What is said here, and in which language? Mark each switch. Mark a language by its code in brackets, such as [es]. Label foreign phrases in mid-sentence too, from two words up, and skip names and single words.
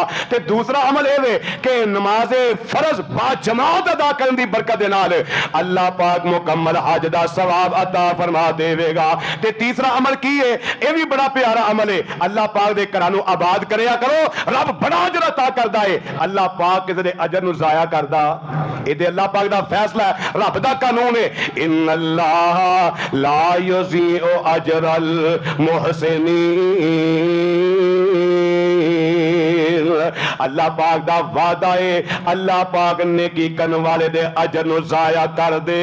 [pa] تے دوسرا عمل اے کہ نماز فرض با جماعت ادا کرن دی برکت دے نال اللہ پاک مکمل حج دا ثواب عطا فرما دے گا۔ تے تیسرا عمل کی ہے؟ اے بھی بڑا پیارا عمل ہے، اللہ پاک دے گھراں نوں آباد کریا کرو، رب بڑا اجر عطا کردا ہے۔ اللہ پاک کسے دے اجر نو ضائع کردا؟ اے تے اللہ پاک دا فیصلہ ہے، رب دا قانون ہے، [ar] ان اللہ لا یضیع اجر المحسنین۔ [pa] اللہ پاک دا وعدہ ہے، اللہ پاک نیکی کرن والے دے اجر نو ضائع کر دے۔